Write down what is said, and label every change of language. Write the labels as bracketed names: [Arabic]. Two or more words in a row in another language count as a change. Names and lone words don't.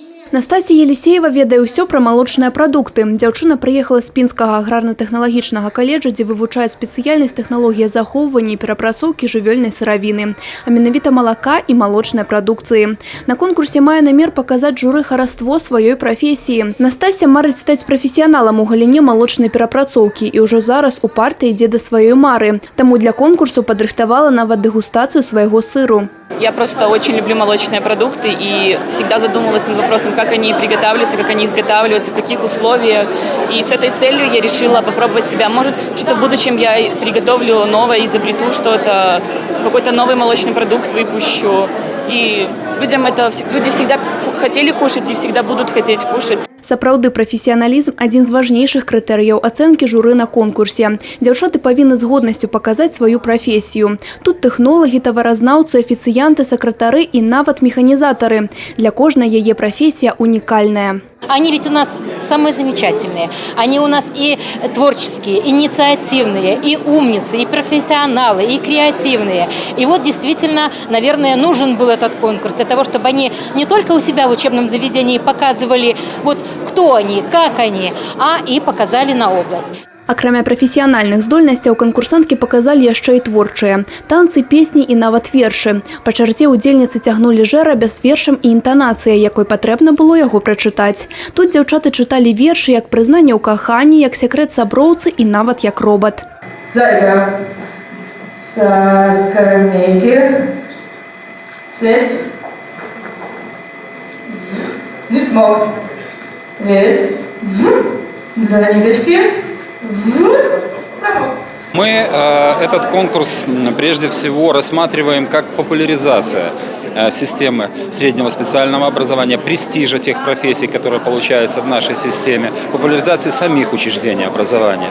[Belarusian] Настасія Елисеева ведае ўсё пра малочныя прадукты. Дзяўчына прыехала з Пінскага аграрна-тэхналагічнага каледжа, дзе вывучае спецыяльнасць тэхналогія захоўвання і перапрацоўкі жывёльнай сыравіны, а менавіта малака і малочнай прадукцыі. На конкурсе мае намер паказаць журы хараство сваёй прафесіі. Настасія марыць стаць прафесіяналам у галіне малочнай перапрацоўкі і ўжо зараз у парты ідзе да сваёй мары. Таму для конкурсу падрыхтавала нават дэгустацыю свайго сыру. [Russian] Я просто очень люблю молочные продукты и всегда задумывалась над вопросом, как они приготавливаются, как они изготавливаются, в каких условиях. И с этой целью я решила попробовать себя. Может, что-то в будущем я приготовлю новое, изобрету что-то, какой-то новый молочный продукт выпущу. И люди всегда хотели кушать и всегда будут хотеть кушать. [Belarusian] Сапраўды, прафесіяналізм – адзін з важнейшых крытэрыяў ацэнкі журы на конкурсе. Дзяўчаты павінны з годнасцю паказаць сваю прафесію. Тут тэхнолагі, таваразнаўцы, афіцыянты, сакратары і нават механізатары. Для кожнай яе прафесія унікальная. [Russian] Они ведь у нас самые замечательные. Они у нас и творческие, инициативные, и умницы, и профессионалы, и креативные. И вот действительно, наверное, нужен был этот конкурс для того, чтобы они не только у себя в учебном заведении показывали, вот кто они, как они, а и показали на область. [Belarusian] Акрамя прафесіянальных здольнасцяў канкурсанткі паказалі яшчэ і творчыя. Танцы, песні і нават вершы. Па чарце ўдзельніцы цягнулі жэра з вершам і інтанацыяй, якой патрэбна было яго прачытаць. Тут дзяўчаты чыталі вершы як прызнанне ў каханні, як секрэт саброўцы і нават як робат. [Russian] Зайка. Со скамейки. Слезть. Не смог. Весь. До ниточки. Мы этот конкурс прежде всего рассматриваем как популяризация системы среднего специального образования, престижа тех профессий, которые получаются в нашей системе, популяризации самих учреждений образования.